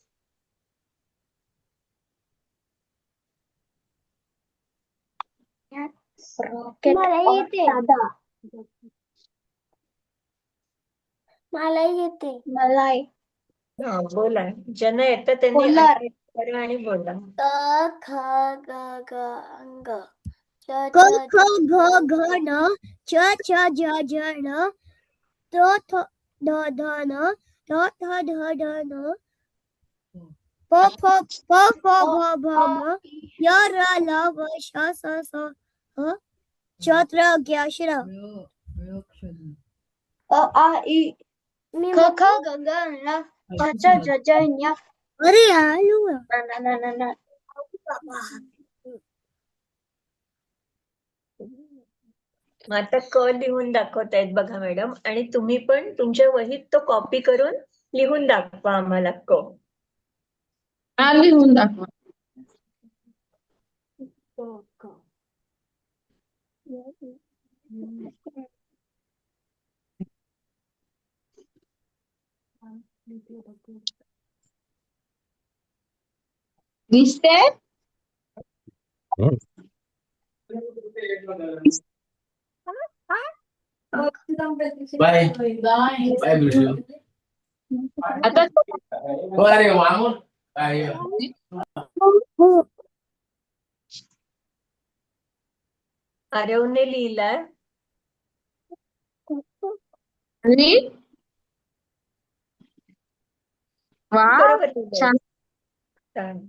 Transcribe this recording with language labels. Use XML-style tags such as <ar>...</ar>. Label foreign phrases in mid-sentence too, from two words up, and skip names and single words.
<mr>मला येते. मला येते. मला हा, बोला. ज्यांना येतं त्यांनी बोलणार. unmute करा आणि बोला. क ख ग घ अंग. क ख घ घ न. च छ ज झ न. ट ठ ड ढ न. ठ ठ ढ ढ न. प फ भ भ म. य र ल व श स स ह. च त्र ज्ञ श र. अ आ इ क ख ग घ न. च छ ज झ ञ. अरे आलू. ना. मग आता क लिहून दाखवतायत बघा मॅडम, आणि तुम्ही पण तुमच्या वहीत तो कॉपी करून लिहून दाखवा आम्हाला क. लिहून दाखवा. दिसते?</mr> <en>Bye. Bye, Bruce.</en> <mr>आता</mr> <en>Bye, Mamun. Bye.</en> <mr>आरवने लिहिलाय. आणि वा, बरोबर लिहिलंय. छान.</mr>